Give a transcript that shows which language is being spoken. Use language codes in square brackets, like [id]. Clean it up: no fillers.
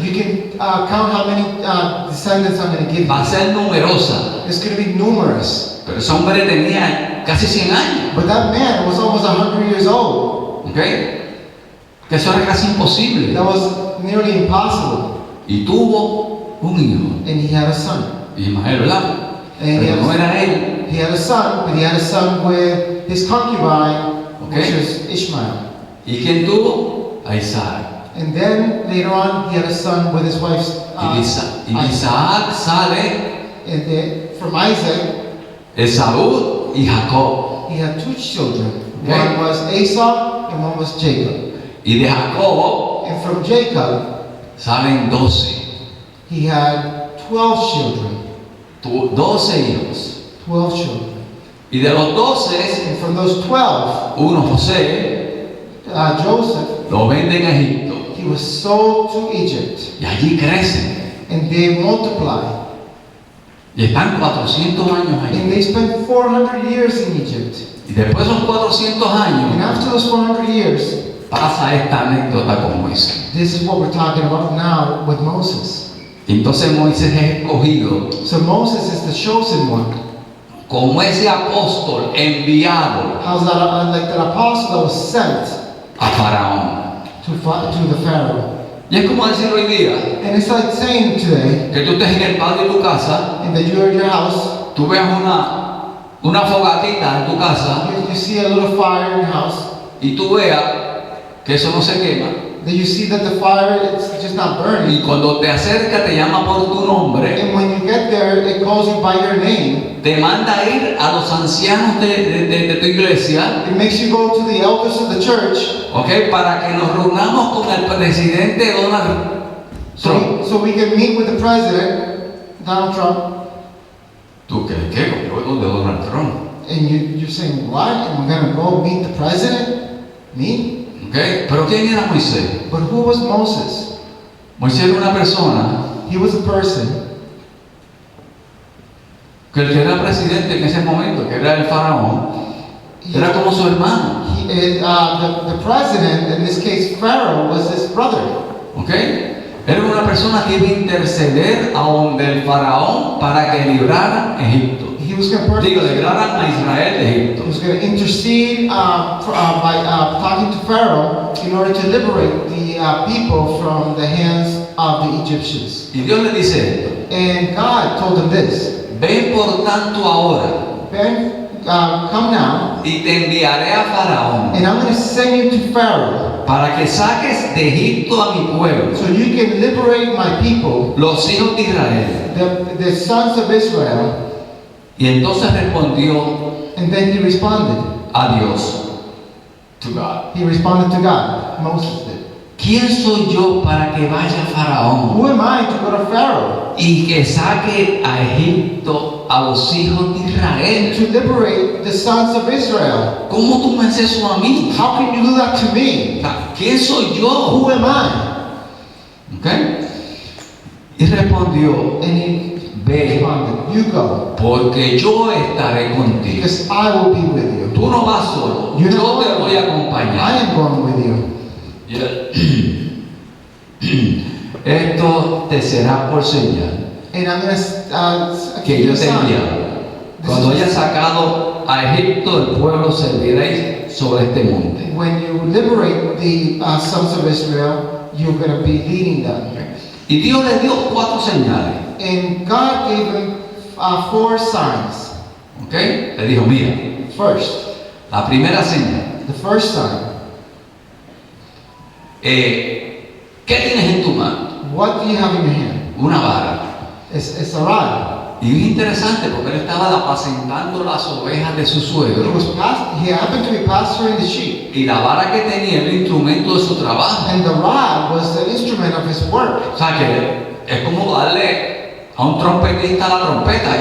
[en] you can count how many descendants I'm going to give [es] Va a [en] you. [es] ser numerosa, [en] It's going to be numerous. [es] pero ese hombre tenía casi 100 años, [en] But that man was almost 100 years old. ¿ok? [es] Que eso era casi imposible. [en] That was nearly impossible. [es] Y tuvo un hijo, [en] And he had a son. [es] Ismael, ¿verdad? [en] And he [es] Pero no [en] had, [es] era él. [en] he had a son, but he had a son with his concubine, which Okay. is Ishmael. [es] ¿Y quién tuvo? A Isaac. [en] And then later on, he had a son with his wife's [es] Y Isaac sale [en] And then from Isaac, [es] Esaú y Jacob. [en] he had two children. Okay. One was Esau and one was Jacob. [es] Y de Jacob [en] And from Jacob, [es] salen 12. [en] he had 12 children. [es] Tuvo 12 hijos. [en] 12 children. [es] Y de los 12, [en] And from those 12, [es] uno, José, [en] Joseph, [es] lo vende en Egipto. [en] he was sold to Egypt. [es] Y allí crecen. [en] And they multiply. [es] Y están 400 años [en] And [es] allí. [en] they spent 400 years in Egypt. [es] Y después de esos 400 [en] And [es] años, [en] after those 400 years, [es] pasa esta anécdota con Moisés. [en] this is what we're talking about now with Moses. [es] Y entonces Moisés es escogido [en] So Moses is the chosen one. [es] como ese apóstol enviado [en] How's that? Like that apostle that was sent [es] a Faraón. [en] to the Pharaoh. [es] Y es como decir hoy día [en] And it's like saying today, [es] que tú estés en el patio de tu casa, [en] and that you're in your house, [es] tú veas una fogatita en tu casa [en] you see a little fire in your house, [es] y tú veas que eso no se quema, [en] then you see that the fire, it's just not [es] Y [en] burning. [es] cuando te acerca te llama por tu nombre, [en] And when you get there, it calls you by your name. [es] te manda a ir a los ancianos de tu iglesia, [en] It makes you go to the elders of the church [es] ¿ok? Para que nos reunamos con el presidente Donald Trump. [en] so we can meet with the president, Donald Trump. [es] ¿Tú crees qué? Yo de Donald Trump. [en] And you're saying, what? And we're going to go meet the president? Me? [es] ¿Ok? Pero ¿quién era Moisés? [en] But who was Moses? [es] Moisés era una persona [en] He was a person [es] que el que era presidente en ese momento, que era el faraón, era como su hermano. [en] the president, in this case Pharaoh, was his brother. ¿Ok? [es] Era una persona que iba a interceder a donde el faraón para que librara Egipto. [en] He was going [es] Digo, [en] to [es] libraran a Israel de Egipto. [en] intercede by talking to Pharaoh in order to liberate the people from the hands of the Egyptians. [es] Y Dios le dice esto: [en] And God told him this, [es] ven por tanto ahora [en] Ben, come now, [es] y te enviaré a Faraón [en] and I'm going to send you to Pharaoh [es] para que saques de Egipto a mi pueblo, [en] so you can liberate my people, [es] los hijos de Israel. [en] the sons of Israel. [es] Y entonces respondió [en] And then he responded. [es] a Dios, [en] to God. He responded to God. Moses did. [es] ¿Quién soy yo para que vaya Faraón [en] Who am I to go to Pharaoh [es] y que saque a Egipto a los hijos de Israel? [en] to liberate the sons of Israel? [es] ¿Cómo tú me haces eso a mí? [en] How can you do that to me? [es] ¿Quién soy yo? [en] Who am I? [es] ¿Ok? Y respondió, [en] And he [es] ve, [en] responded, you go, [es] porque yo estaré contigo. [en] because I will be with you. [es] Tú no vas solo, [en] You [es] yo [en] know [es] te voy a [en] I [es] acompañar. [en] am going with you. [es] Y esto te será por señal [en] And I'm going to [es] que [en] give you [es] yo [en] a [es] te he [en] sign. [es] enviado. Cuando haya sacado a Egipto, el pueblo serviréis sobre este monte. [en] When you liberate the sons of Israel, you're going to be leading them. [es] Y Dios le dio 4 señales. [en] And God gave him 4 signs. [es] ¿Ok? Le dijo, mira, [en] First, [es] la primera señal. [en] the first sign, [es] ¿Qué tienes en tu mano? [en] what do you have in your hand? [es] Una vara. [en] It's a rod. [es] Y es interesante porque él estaba apacentando las ovejas de su [en] He [es] suegro. [en] he happened to be pasturing the sheep. [es] Y la vara que tenía era el instrumento de su trabajo. [en] And the rod was the instrument of his work. [es] O sea que es como darle a un trompetista la trompeta.